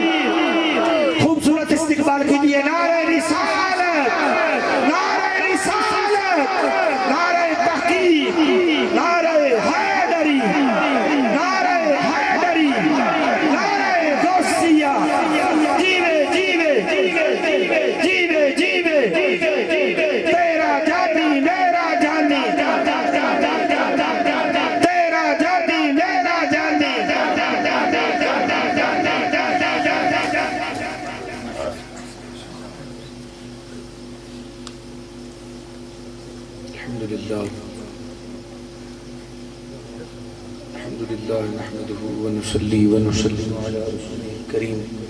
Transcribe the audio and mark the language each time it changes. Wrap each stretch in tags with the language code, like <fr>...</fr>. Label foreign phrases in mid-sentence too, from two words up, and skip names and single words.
<ur>خوبصورت استقبال کیجئے، نعرہ رسالت، نعرہ رسالت، نعرہ تحقیق، نعرہ حیدری، نعرہ حیدری، نعرہ غوثیہ، جیوے جیوے جیوے جیوے، تیرا جادی میرا جانی، تیرا جادی میرا جانی۔</ur> <ar>الحمدللہ نحمده ونصلي ونسلم على رسوله الكريم،</ar>